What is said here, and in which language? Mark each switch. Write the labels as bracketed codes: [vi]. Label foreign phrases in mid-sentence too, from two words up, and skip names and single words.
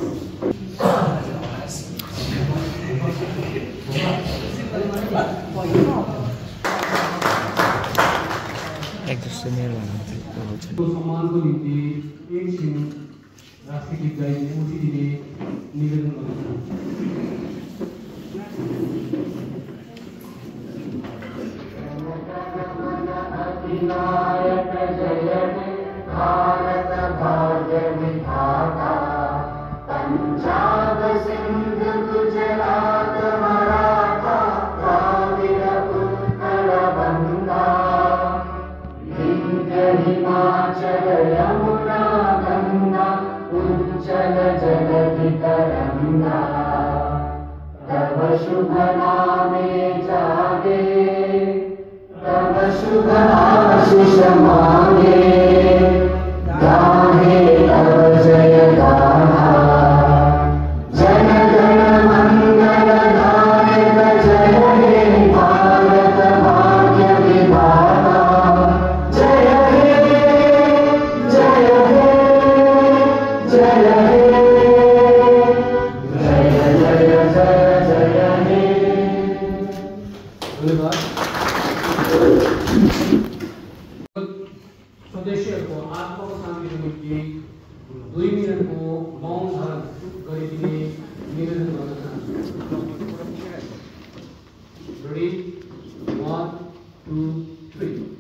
[ne] सम्मानको निम्ति एकछिन राष्ट्रिय गीत गाइने उठिदिने निवेदन गर्नु। [bn] ভারত ভাগ্য বিধাতা পাঞ্জাব সিন্ধ গুজরাট মারাঠা দ্রাবিড় উৎকল বঙ্গ বিন্ধ্য হিমাচল যমুনা গঙ্গা উজ্জ্বল জলধি তরঙ্গ তব শুভ নামে জাগে তব শুভ আশিস মাগে গাহে তব জয় গাথা জন গণ মঙ্গল গায়ক জয় হে ভারত ভাগ্য বিধাতা জয় হে জয় হে জয় হে জয় জয় জয় জয় হে। [ne] सदस्य आत्माको शान्तिको निम्ति 2 मिनटको मौन धारण गरिदिने निवेदन गर्न चाहन्छु। रेडी 1 2 3